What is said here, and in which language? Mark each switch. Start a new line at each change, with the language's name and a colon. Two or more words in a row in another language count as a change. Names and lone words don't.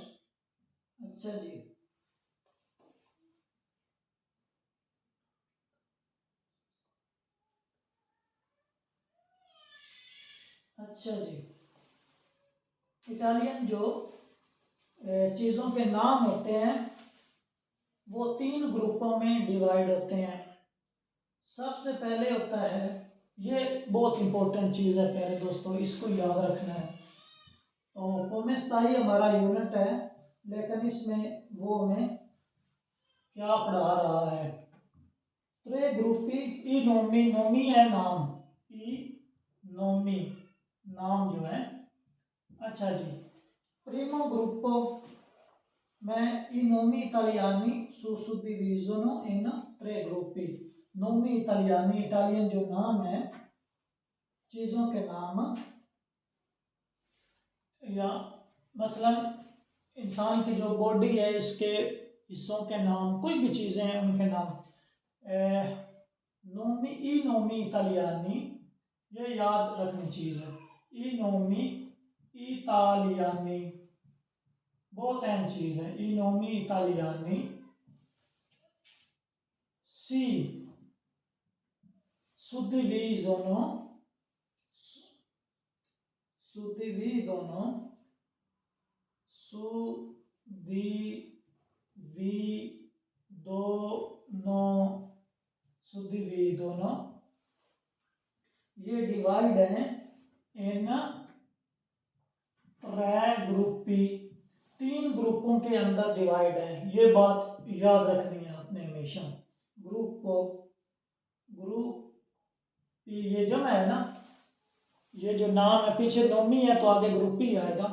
Hindi: अच्छा जी, अच्छा जी, इटालियन जो चीज़ों के नाम होते हैं वो 3 ग्रुपों में डिवाइड होते हैं। सबसे पहले होता है ये बहुत इंपॉर्टेंट चीज़ है प्यारे दोस्तों, इसको याद रखना है। तो
Italian: come stai
Hindi: हमारा यूनिट है, लेकिन इसमें वो हमें क्या पढ़ा रहा है।
Italian: tre gruppi i nomi, nomi
Hindi: है नाम,
Italian: i nomi
Hindi: नाम जो है। अच्छा जी,
Italian: primo gruppo
Hindi: में
Italian: i nomi italiani su suddivisono in 3 gruppi। nomi italiani,
Hindi: इटालियन जो नाम है, चीज़ों के नाम, या मसलन इंसान की जो बॉडी है इसके हिस्सों के नाम, कोई भी चीज़ें हैं उनके नाम।
Italian: nomi i nomi italiani,
Hindi: ये याद रखनी चीज़ है।
Italian: i nomi italiani
Hindi: बहुत अहम चीज़ है।
Italian: i nomi italiani. si suddivisono suddividono suddividono
Hindi: ये डिवाइड है
Italian: in 3 gruppi,
Hindi: 3 ग्रुपों के अंदर डिवाइड है। ये बात याद रखनी है आपने हमेशा। ग्रुप ये जमा है ना, ये जो नाम है पीछे नोमी है तो आगे ग्रुप ही आएगा।